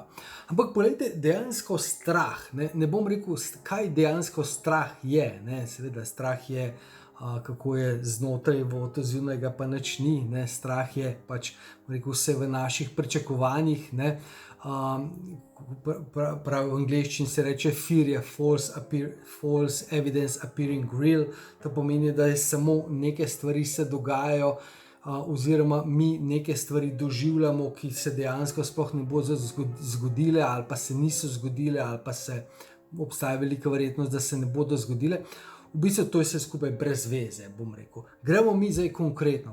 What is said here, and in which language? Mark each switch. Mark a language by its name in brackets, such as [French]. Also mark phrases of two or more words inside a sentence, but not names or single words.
[Slovenian] Ampak poglejte, dejansko strah, ne bom rekel, kaj dejansko strah je, ne, seveda strah je, kako je znotraj, zunaj ga pa nič ni, ne, strah je rekel, vse v naših pričakovanjih, ne. Prav v angleščini se reče fear je [English] false evidence appearing real. [Slovenian] To pomeni, da je samo neke stvari se dogajajo, oziroma mi neke stvari doživljamo, ki se dejansko sploh ne bodo zgodile ali pa se niso zgodile ali pa obstaja velika verjetnost, da se ne bodo zgodile. V bistvu to je vse skupaj brez veze, bom rekel. Gremo mi zdaj konkretno.